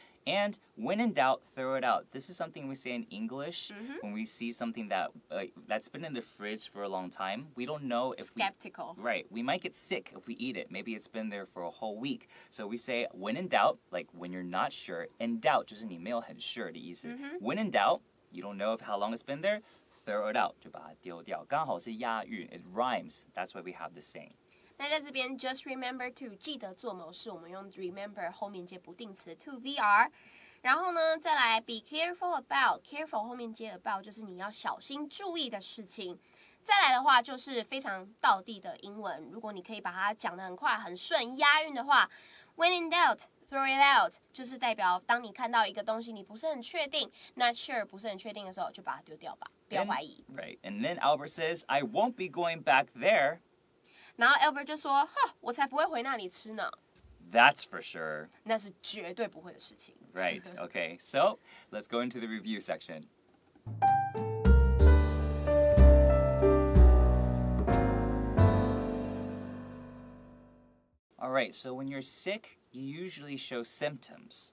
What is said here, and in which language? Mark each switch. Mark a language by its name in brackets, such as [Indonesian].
[English] And when in doubt, throw it out. This is something we say in English when we see something that's been in the fridge for a long time. We don't know if Skeptical. Right. We might get sick if we eat it. Maybe it's been there for a whole week. So we say when in doubt, like when you're not sure. In doubt [Chinese] 就是你没有很 sure 的意思. [English] When in doubt, you don't know how long it's been there, throw it out. [Chinese] 就把它丢掉. 刚好是押韵. [English] It rhymes. That's why we have this saying. [Chinese] 那在这边 [English] just remember to [Chinese] 记得做某事，我们用 remember 后面接不定词 to VR， 然后呢再来 [English] be careful about careful [Chinese] 后面接 about 就是你要小心注意的事情。再来的话就是非常道地的英文，如果你可以把它讲得很快很顺押韵的话 [English] when in doubt throw it out [Chinese] 就是代表当你看到一个东西你不是很确定 [English] not sure [Chinese] 不是很确定的时候就把它丢掉吧，不要怀疑。 [English] Right, and then Albert says, I won't be going back there. [Chinese] 然后 Albert 就说我才不会回那里吃呢。 [English] That's for sure. [Chinese] 那是绝对不会的事情。 [English] Right, okay. So, let's go into the review section. Alright, so when you're sick, you usually show symptoms.